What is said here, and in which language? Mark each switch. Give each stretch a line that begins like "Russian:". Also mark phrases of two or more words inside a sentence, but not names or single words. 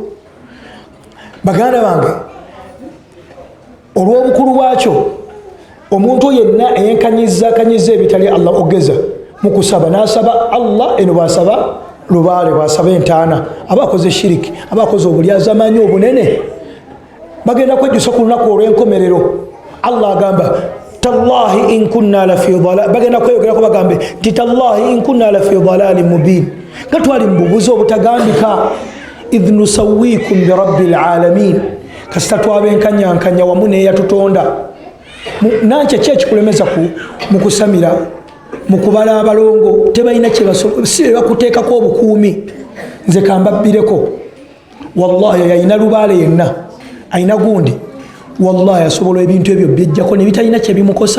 Ganda: Baganda bange, olw'obukulu bwakyo, omuntu yenna eyenkanyiza ebitali Allah ogeza mu kusaba, n'asaba Allah eno bw'asaba lubaale, bw'asaba entaana, aba akoze shiriki, aba akoze obulyazamanyi obunene. Bagenda kwejjusa ku lunaku olw'enkomerero. Allah agamba
Arabic: تالله إن كنا لفي ضلال,
Ganda: bagenda kweyogerako bagambe nti
Arabic: تالله إن كنا لفي ضلال مبين,
Ganda: nga twali mu bubuzi obutagambika.
Arabic: إذ نسويكم برب العالمين,
Ganda: kasita twabenkanyankanya wamu n'eyatutonda. Nakyo ki ekikulemeza mu kusamira, mu kubala abalongo? Tebalina si bakuteekako obukuumi. Nze kambabbireko, wallahi yalina lubaale yenna alina gundi, wallahi asobola ebintu ebyo byejjako ne bitalina kye bimukosa.